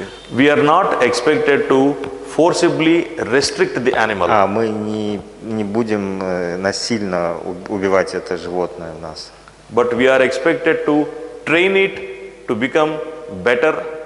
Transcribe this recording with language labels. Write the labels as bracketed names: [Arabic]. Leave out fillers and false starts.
[English] We are not expected to forcibly restrict the animal. [Russian] мы не будем насильно убивать это животное в нас. [English] But we are expected to train it to become better.